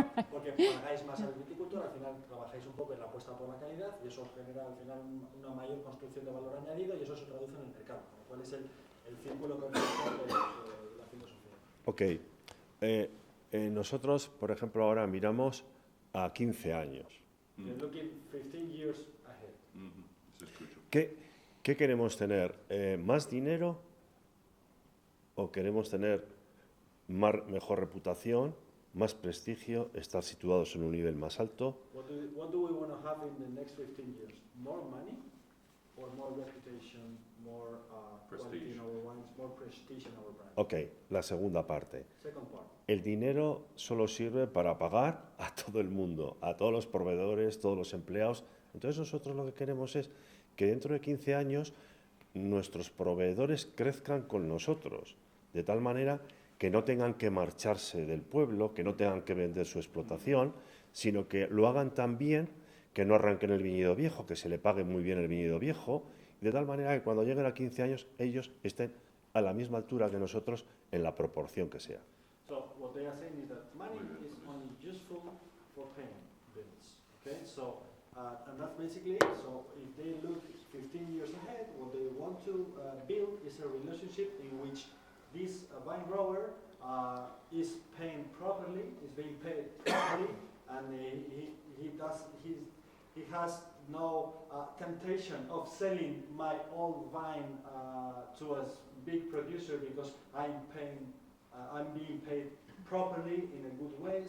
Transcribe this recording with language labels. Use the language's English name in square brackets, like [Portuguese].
[Spanish] Porque pagáis más al viticultor, al final trabajáis un poco en la apuesta por la calidad y eso os genera al final una mayor construcción de valor añadido y eso se traduce en el mercado. ¿Cuál es el círculo perfecto de la filosofía? Ok. Nosotros, por ejemplo, ahora miramos a 15 años. [English] You're looking 15 years ahead. [Spanish] ¿Qué queremos tener? ¿Más dinero? ¿O queremos tener mejor reputación, más prestigio, estar situados en un nivel más alto? [English] What do we want to have in the next 15 years? More money or more reputation, more quality in our wines, more prestige in our brand? [Spanish] Ok, la segunda parte. [English] Second part. [Spanish] El dinero solo sirve para pagar a todo el mundo, a todos los proveedores, todos los empleados. Entonces nosotros lo que queremos es que dentro de 15 años nuestros proveedores crezcan con nosotros, de tal manera que no tengan que marcharse del pueblo, que no tengan que vender su explotación, sino que lo hagan tan bien que no arranquen el viñedo viejo, que se le pague muy bien el viñedo viejo, de tal manera que cuando lleguen a 15 años ellos estén a la misma altura que nosotros en la proporción que sea. [English] So what they are saying is that money is only useful for paying bills. Okay, so and that's basically it. So if they look 15 years ahead, what they want to build is a relationship in which this vine grower is paying properly, is being paid properly, and he has no temptation of selling my old vine to a big producer because I'm being paid properly in a good way.